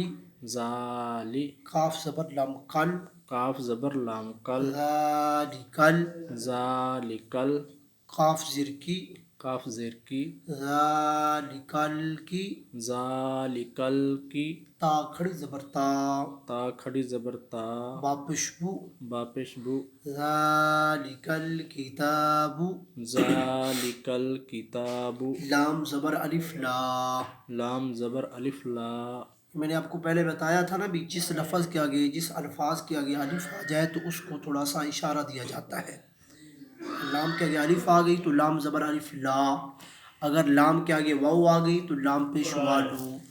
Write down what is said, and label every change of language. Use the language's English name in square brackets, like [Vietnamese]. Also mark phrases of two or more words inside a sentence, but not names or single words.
[Urdu] ذالی، کاف زبر لام کل، کاف زبر لام کل، ذالکل، ذالکل، کاف زیر کی، کاف زیر کی، ذالکل کی، ذالکل کی، تا کھڑی زبر تا، تا کھڑی زبر تا، با پشبو، با پیشبو، [Arabic] ذالکل کتاب، ذالکل کتاب، [Urdu] لام زبر الف لا۔ لام زبر الف لا۔ میں نے آپ کو پہلے بتایا تھا نا بھی جس لفظ کے آگے، جس الفاظ کے آگے الف آ جائے تو اس کو تھوڑا سا اشارہ دیا جاتا ہے۔ لام کے آگے الف آ گئی تو لام زبر الف لا، اگر لام کے آگے واو آ گئی تو لام پیش والو۔